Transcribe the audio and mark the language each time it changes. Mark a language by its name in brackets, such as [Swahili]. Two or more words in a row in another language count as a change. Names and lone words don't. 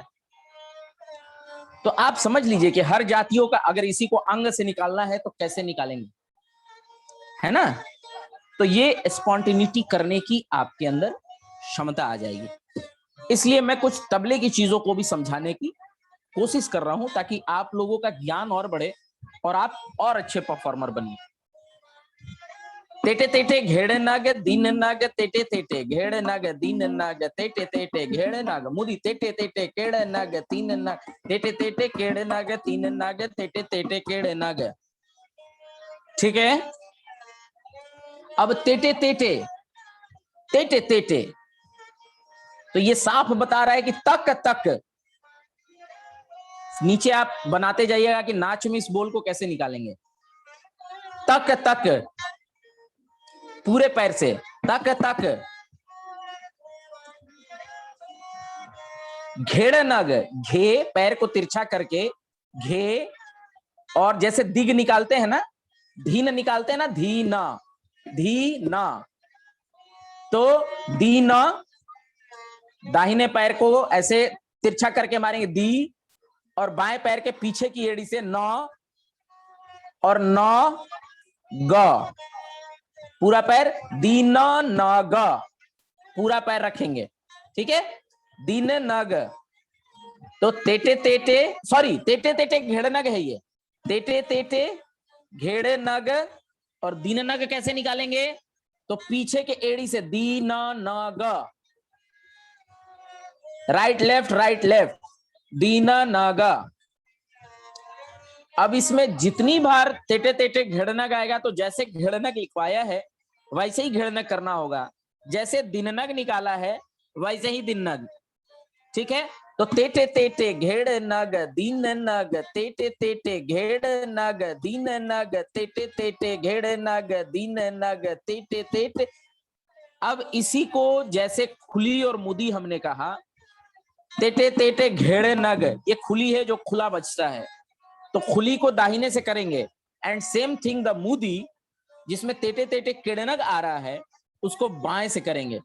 [Hindi] तो आप समझ लीजिए कि हर जातियों का अगर इसी को अंग से निकालना है तो कैसे निकालेंगे, है ना। तो ये स्पॉन्टेनिटी करने की आपके अंदर क्षमता आ जाएगी। इसलिए मैं कुछ तबले की चीजों को भी समझाने की कोशिश कर रहा हूं, ताकि आप लोगों का ज्ञान और बढ़े और आप और अच्छे परफॉर्मर बनिए। तेटे तेटे घेड़े नाग दीन नाग तेटे तेटे घेड़े नाग दीन नाग तेटे तेटे घेड़े नाग मुदी तेटे तेटे केड़े नाग तीन नाग तेटे तेटे केड़े नाग तीन नाग तेटे तेटे केड़े नाग। ठीक है। अब तेटे तेटे तेटे तेटे, तो ये साफ बता रहा है कि तक तक। नीचे आप बनाते जाइएगा कि नाच में इस बोल को कैसे निकालेंगे। तक तक पूरे पैर से, तक तक। घेड़ नग, घे पैर को तिरछा करके घे, और जैसे दिग निकालते हैं ना, धीन निकालते हैं ना, धीना धीना, तो दीना दाहिने पैर को ऐसे तिरछा करके मारेंगे दी, और बाएं पैर के पीछे की एड़ी से नौ और नौ ग, पूरा पैर दीन नग, पूरा पैर रखेंगे। ठीक है, दीन नग। तो तेटे तेटे, सॉरी तेटे तेटे घेड़े नग है ये, तेटे तेटे घेड़े नग। और दीन नग कैसे निकालेंगे, तो पीछे के एड़ी से दीन नग, [English] right left [Hindi] दीन नग। अब इसमें जितनी बार तेटे तेटे घेड़नग आएगा, तो जैसे घेड़नग लिखवाया है वैसे ही घेड़नग करना होगा, जैसे दिननग निकाला है वैसे ही दिननग। ठीक है, तो तेटे तेटे घेड़ नग दीन नग, तेटे तेटे घेड़ नग दीन नग, तेटे तेटे घेड़ नग दीन नग, तेटे तेटे। अब इसी को जैसे खुली और मुदी हमने कहा, तेटे तेटे घेड़े नग, ये खुली है जो खुला बचता है, तो खुली को दाहिने से करेंगे। [English] and same thing the [Hindi] मुदी, जिसमें तेटे तेटे केड़े नग आ रहा है, उसको बाएं से करेंगे।